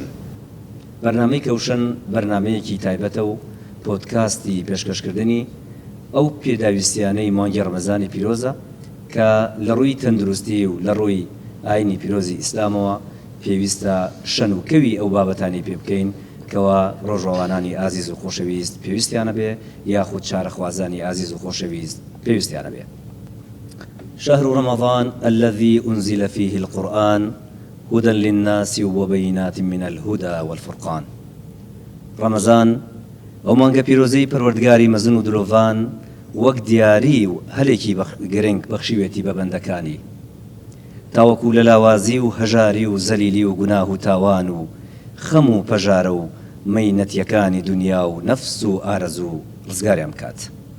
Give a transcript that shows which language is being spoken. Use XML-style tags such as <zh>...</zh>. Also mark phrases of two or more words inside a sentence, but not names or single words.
<ckb>بەرنامەی کەوشن بەرنامەیەکی تایبەتە و پۆدکاستی پێشکەشکردنی ئەو پێداویستیانەی مانگی ڕەمەزانی پیرۆزە کە لە ڕووی تەندروستی و لە ڕووی ئاینی پیرۆزی ئیسلامەوە پێویستە شەن و کەوی ئەو بابەتانی پێ بکەین کەوا ڕۆژەوانانی ئازیز و خۆشەویست پێویستیانە بێ یاخود چارەخوازانی ئازیز و خۆشەویست پێویستیانە بێ.</ckb> <ar>شهر رمضان الذي أنزل فيه القرآن هدى للناس وبينات من الهدى والفرقان.</ar> <ckb>رمضان ئەو مانگە پیرۆزەی پەروەردگاری مەزن و درۆڤان وەک دیاری و هەلێکی گرنگ بەخشیوێتی بە بەندەکانی تاوەکو لە لاوازی و هەژاری و زەلیلی و گوناه و تاوان و خەم و پەژارە و مەینەتیەکانی دنیا و نەفس و ئارەزوو ڕزگاریان بکات.</ckb>